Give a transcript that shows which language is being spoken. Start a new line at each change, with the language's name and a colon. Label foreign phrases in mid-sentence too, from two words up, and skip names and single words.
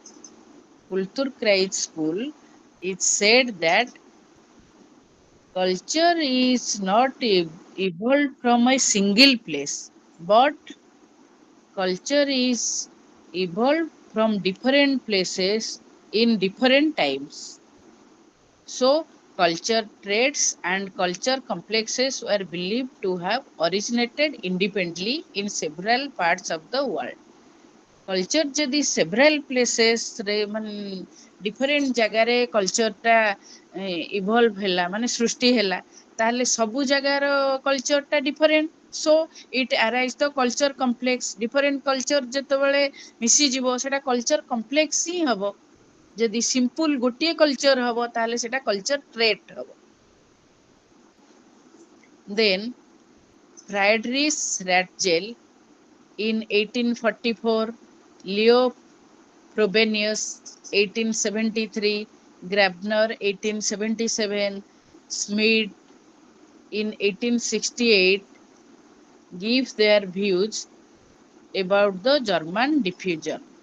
English: Kultur Kreis school it said that culture is not evolved from a single place, but culture is evolved from different places in different times. So, culture traits and culture complexes were believed to have originated independently in several parts of the world.
Odia: Culture ଯଦି
English: several places
Odia: ରେ ମାନେ different ଜାଗାରେ culture ଟା evolve ହେଲା ମାନେ ସୃଷ୍ଟି ହେଲା ତାହେଲେ ସବୁ ଜାଗାର culture ଟା different.
English: So it arise the culture complex. Different culture
Odia: ଯେତେବେଳେ ମିଶିଯିବ ସେଟା
English: culture complex
Odia: ହିଁ ହବ. ଯଦି simple ଗୋଟିଏ culture ହବ ତାହେଲେ ସେଟା
English: culture trait
Odia: ହବ.
English: Then Friedrich Ratzel in 1844, Leo Frobenius 1873, Grabner 1877, Smith in 1868 gives their views about the German diffusion.